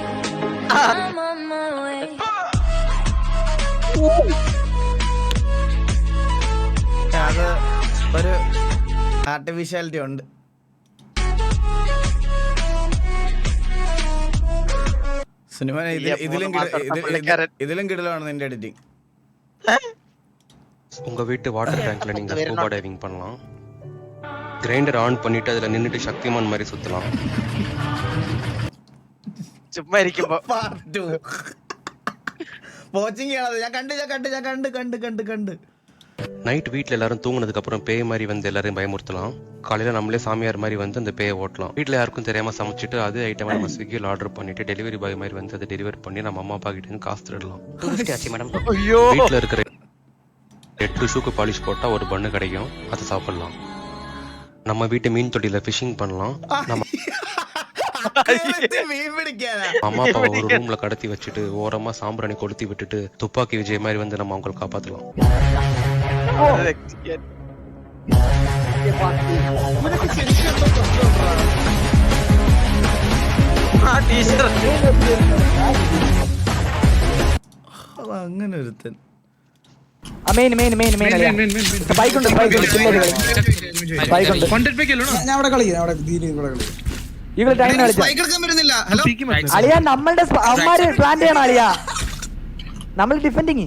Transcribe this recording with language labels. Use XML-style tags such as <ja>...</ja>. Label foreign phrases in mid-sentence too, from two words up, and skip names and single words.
<ml>അത് ഒരു ആർട്ടിഫിഷ്യാലിറ്റി ഉണ്ട്. സിനിമ ഇതിലും കിടലാണ് നിന്റെ എഡിറ്റിംഗ്.</ml> <ta>உங்க வீட்டு</ta> <en>water tankla</en> <ta>நீங்க</ta> <en>scuba diving</en> <ta>பண்ணலாம்.</ta> <en>grinder on</en> <ta>பண்ணிட்டு அதுல நின்னுட்டு சக்திமான் மாதிரி சுத்தலாம்.</ta> <ml>ചുമ്മാ ഇരിക്കുമ്പോ വാച്ചിങ് ഞാൻ കണ്ട്.</ml> <ta>நைட் வீட்ல எல்லாரும் தூங்குனதுக்கு அப்புறம் பேய் மாதிரி வந்து எல்லாரையும் பயமுறுத்தலாம். காலையில நம்மளே சாமியார் மாதிரி வந்து அந்த பேயை ஓட்டலாம். வீட்ல யாருக்கும் தெரியாம சமைச்சிட்டு அதே ஐட்டம் நம்ம ஸ்விக்கியில் ஆர்டர் பண்ணிட்டு</ta> <en>delivery boy</en> <ta>மாதிரி வந்து அதை டெலிவரி பண்ணி நம்ம அம்மா அப்பா கிட்ட இருந்து காசு திருடலாம். வீட்ல இருக்கிற 8 ஷூக்கு பாலிஷ் போட்டா ஒரு பண்ணு கிடைக்கும், அதை சாப்பிடலாம். நம்ம வீட்டு மீன் தொட்டியில ஃபிஷிங் பண்ணலாம். நம்ம அம்மா அப்பா ஒரு ரூம்ல கடத்தி வச்சுட்டு ஓரமா சாம்பிராணி கொளுத்தி விட்டுட்டு துப்பாக்கி விஜய் மாதிரி வந்து நம்ம அவங்களை காப்பாத்தலாம்.</ta> <ml>അങ്ങനെ ഒരുത്തൻ നമ്മളുടെ പ്ലാൻ ചെയ്യണം അളിയാ, നമ്മൾ ഡിഫെൻഡിങ്.</ml>